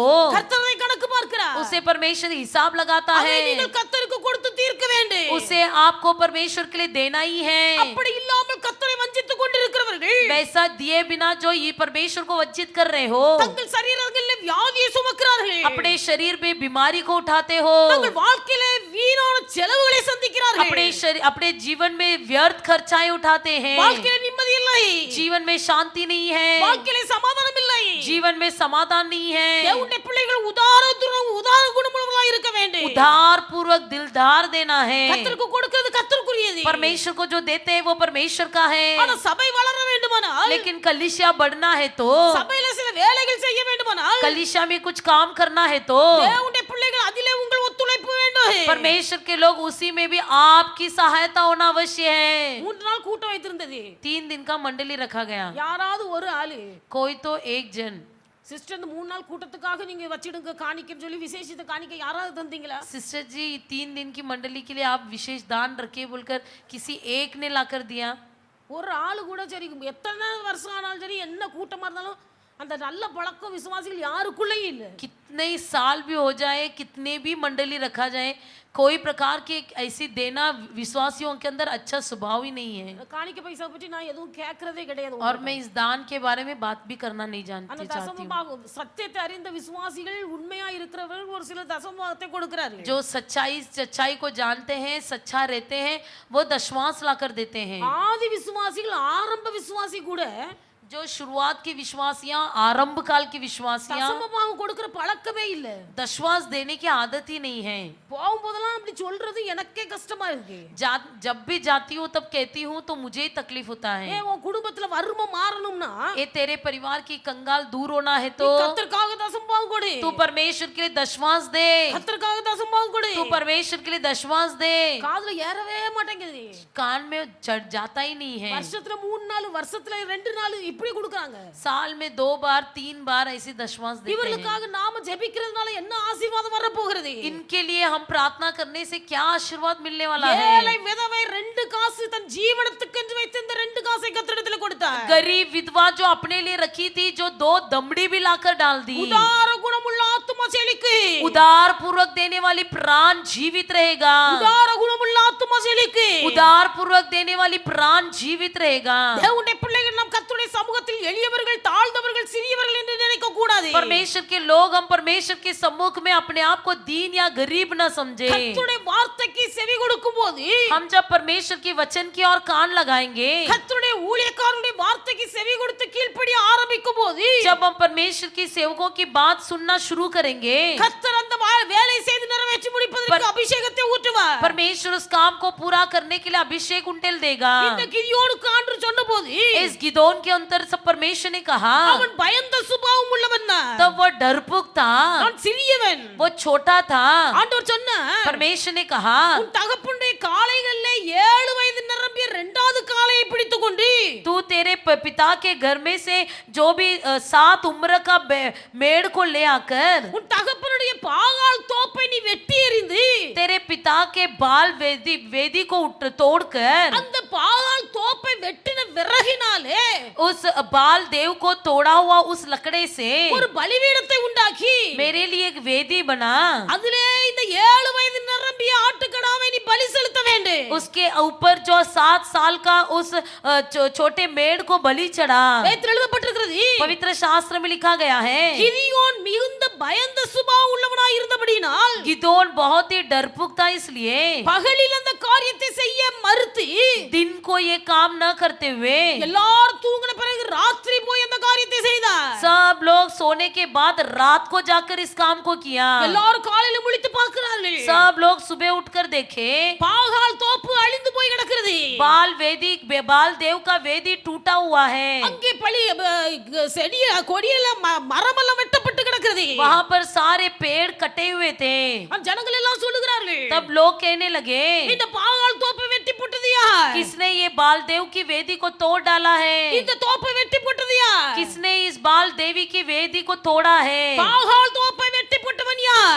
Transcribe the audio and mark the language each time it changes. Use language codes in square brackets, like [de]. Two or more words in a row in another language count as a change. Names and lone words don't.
[ta] கர்த்தர் அதை கணக்கு பார்க்கிறார், [hi] उसे परमेश्वर हिसाब लगाता [ta] அதை [hi] है, [ta] நீங்கள் கர்த்தருக்கு கொடுத்து தீர்க்க வேண்டும், [hi] उसे आपको परमेश्वर के लिए देना ही है। [ta] அப்படி இல்லாமல் கர்த்தரை வஞ்சித்துக் கொண்டிருக்கிறவர்கள் [hi] वैसा दिए बिना जो ये परमेश्वर को वंचित कर रहे हो, [ta] தங்கள் சரீரங்களில் வியாதியை சுமக்கிறார்கள், [hi] अपने शरीर में बीमारी को उठाते हो, [ta] தங்கள் வாழ்க்கையில வீணான செலவுகளை சந்திக்கிறார்கள், [hi] अपने जीवन में व्यर्थ खर्चाएं उठाते हैं, [ta] வாழ்க்கையில நிம்மதி இல்லை, [hi] जीवन में शांति नहीं है, [ta] வாழ்க்கையில சமாதானம் இல்லை, [hi] जीवन में समाधान नहीं है। [ta] தேவனுடைய பிள்ளைகள் உதார குணமுள்ளவர்களாய் இருக்க வேண்டும், [hi] उधार पूर्वक दिलदार देना है। [ta] கர்த்தருக்கு கொடுக்கிறது கர்த்தருக்குரியது, [hi] परमेश्वर को जो देते हैं वो परमेश्वर का है। [ta] ஆனா சபை வளர வேண்டுமானால், [hi] लेकिन कलीसिया बढ़ना है तो, [ta] சபையில சில வேலைகள் செய்ய வேண்டுமானால், [hi] कलीसिया में कुछ काम करना है तो [ta] தேவனுடைய பிள்ளைகள் அதிலே உங்கள் ஒத்துழைப்பு வேண்டும், [hi] परमेश्वर के लोग उसी में भी आपकी सहायता होना अवश्य है। [ta] 3 நாள் கூட்டம் வைத்திருந்தது, [hi] 3 दिन का मंडली रखा गया, [ta] யாராவது ஒரு ஆளு [hi] कोई तो एक जन, [ta] சிஸ்டர் இந்த 3 நாள் கூட்டத்துக்காக நீங்க வச்சிடுங்க காணிக்கைன்னு சொல்லி விசேஷித்த காணிக்கை யாராவது தந்தீங்களா, [hi] सिस्टर जी 3 दिन की मंडली के लिए आप विशेष दान रखे बोलकर किसी एक ने लाकर दिया? [ta] ஒரு ஆளு கூட சரி எத்தனை வருஷம் ஆனாலும் சரி என்ன கூட்டமா இருந்தாலும் அந்த நல்ல பழக்கம் விசுவாசிகள் யாருக்குள்ளேயும் இல்ல, [hi] कितने साल भी हो जाए, कितने भी मंडली रखा जाए, कोई प्रकार की ऐसी देना विश्वासियों के अंदर अच्छा स्वभाव ही नहीं है। [ta] காணிக்கை பைசா பற்றி நான் எதுவும் கேட்கறதே கிடையாது, [hi] और मैं इस दान के बारे में बात भी करना नहीं [ta] அந்த [hi] चाहती हूँ। [ta] தசமபாகம் சத்தியத்தை அறிந்த விசுவாசிகள் உண்மையா இருக்கிறவர்கள் ஒரு சில தசமபாகத்தை கொடுக்கிறார்கள், [hi] जो सच्चाई को जानते हैं, सच्चा रहते हैं, वो दशमांश लाकर देते हैं। [ta] ஆதி விசுவாசிகள் ஆரம்ப விசுவாசி கூட [hi] जो शुरुआत की विश्वासियां, आरंभ काल की विश्वासियां [ta] தசமபாகம் கொடுக்கிற பழக்கமே இல்ல, [hi] दशमांश देने की आदत ही नहीं है। [ta] போகும்போதெல்லாம் அப்படி சொல்றது எனக்கே கஷ்டமா இருக்கு, [hi] जब भी जाती हूँ तब कहती हूँ तो मुझे ही तकलीफ होता है। [ta] உன் குடும்பத்துல வறுமை மாறணும்னா [hi] ये तेरे परिवार की कंगाल दूर होना है तो [ta] கர்த்தருக்காக தசமபாகம் கொடு, [hi] तू परमेश्वर के लिए दशमांश दे, [ta] கர்த்தருக்காக தசமபாகம் கொடு, [hi] तू परमेश्वर के लिए दशमांश दे। [ta] காதுல ஏறவே மாட்டேங்குது, [hi] कान में चढ़ जाता ही नहीं है। [ta] வருஷத்துல 3 நாள் வருஷத்துல 2 நாள் இப்படி கொடுக்கறாங்க, [hi] साल में 2 बार 3 बार ऐसी दशमांश देते हैं। [ta] இவர்களுக்காக நாம ஜெபிக்கிறதுனால என்ன ஆசீர்வாதம் வர போகிறது, [hi] इनके लिए हम प्रार्थना करने से क्या आशीर्वाद मिलने वाला [ta] ஏழை [hi] है। [ta] விதவை 2 காசு தன் ஜீவனத்துக்கு வைத்து இந்த 2 காசை கர்த்தரிடத்தில் கொடுத்தார், [hi] गरीब विधवा जो अपने लिए रखी थी, जो 2 दमड़ी भी लाकर डाल दी। [ta] உதார குணமுள்ள ஆத்துமா செழிக்கு, [hi] उदार पूर्वक देने वाली प्राण जीवित रहेगा। [ta] உதார குணமுள்ள ஆத்துமா செழிக்கு, [hi] उदार पूर्वक देने वाली प्राण जीवित रहेगा। [ta] தேவனுடைய பிள்ளைகள் நாம் கர்த்தருடைய சமூகத்தில் எளியவர்கள் தாழ்ந்தவர்கள் சிறியவர்கள் என்று நினைக்க கூடாது, [hi] परमेश्वर के लोग हम परमेश्वर के सम्मुख में अपने आप को दीन या गरीब न समझे। [ta] கர்த்தருடைய வார்த்தைக்கு செவி கொடுக்கும்போது, [hi] हम जब परमेश्वर के वचन की ओर कान लगाएंगे, [ta] கர்த்தருடைய ஊழியக்காரருடைய வார்த்தைக்கு செவி கொடுத்து கீழ்ப்படிய ஆரம்பிக்கும் போது, [hi] जब हम परमेश्वर की सेवकों की बात सुनना शुरू करेंगे, [ta] கர்த்தர் அந்த வேலை செய்து நிறைவேற்றி முடிப்பதற்கு அபிஷேகத்தை ஊற்றுவார், [hi] परमेश्वर उस काम को पूरा करने के लिए अभिषेक उंडेल देगा। [ta] இந்த கிதியோனுக்கு ஆண்டு சொன்னபோது [hi] इस गिदोन के अंतर सब परमेश्वर ने कहा, [ta] அவன் பயந்த சுபாவம் உள்ளவன், [hi] तब वो डरपोक था, [ta] நான் सिறியவன், [hi] वो छोटा था। [ta] ஆண்டவர் சொன்னார், [hi] परमेश्वर ने कहा, [ta] உன் தகப்பனுடைய காளைகளிலே 7 வயது நிரம்பிய 2வது காளையை பிடித்துக்கொண்டு [hi] तू तेरे पिता के घर में से जो भी 7 उम्र का मेढ़ को ले आकर [ta] உன் தகப்பனுடைய பாகால் தோப்பை நீ வெட்டி எறிந்து [hi] तेरे पिता के बाल वेदी को तोड़कर [ta] அந்த பாகால் தோப்பை வெட்டின விறகினாலே [hi] उस बाल देव को तोड़ा हुआ उस लकड़े से [ta] ஒரு பலிபீடத்தை உண்டாக்கி [hi] मेरे लिए एक वेदी बना। [ta] அதிலே இந்த 7 வயது நிரம்பிய ஆட்டுக்கடாவை நீ பலி செலுத்த வேண்டும், [hi] उसके ऊपर जो 7 साल का उस छोटे मेढ़ को बलि चढ़ा। [ta] வேதத்தில் எழுதப்பட்டிருக்கிறது, [hi] पवित्र शास्त्र में लिखा गया है, [ta] கிதியோன் மிகுந்த பயந்த சுபாவம் உள்ளவனாய் இருந்தபடியினால் [hi] गिदोन बहुत ही डरपोक था, इसलिए [ta] பகலில் அந்த காரியத்தை செய்ய மறுத்து [hi] दिन को ये काम न करते हुए [ta] எல்லாரும் தூங்கின பிறகு ராத்திரி போய் அந்த காரியத்தை செய்தார், [hi] सब लोग सोने के बाद रात को जाकर इस काम को किया। [ta] எல்லாரும் காலையில முழித்து பார்க்கிறார்கள், [hi] सब लोग सुबह उठकर देखे [ta] பாகால் தோப்பு அழிந்து போய் கிடக்கிறது, விட்டது. [hi] बाल देव का वेदी टूटा हुआ है. [ta] அங்கே பலி செடி கொடியெல்லாம் மரமெல்லாம் வெட்டப்பட்டு கிடக்குது. [hi] वहाँ पर सारे पेड़ कटे हुए थे. [ta] ஜனங்கள் எல்லாம் சொல்லுகிறார்கள், [hi] तब लोग कहने लगे, [ta] இந்த பாகால் தோப்பை வெட்டி போட்டது யார்? [hi] किसने ये बाल देव की वेदी को तोड़ डाला है? [ta] இந்த தோப்பை வெட்டி போட்டது யார்? [hi] किसने इस बाल देवी की वेदी को तोड़ा है? [ta] பாகால் தோப்பை வெட்டி போட்டவன் யார்?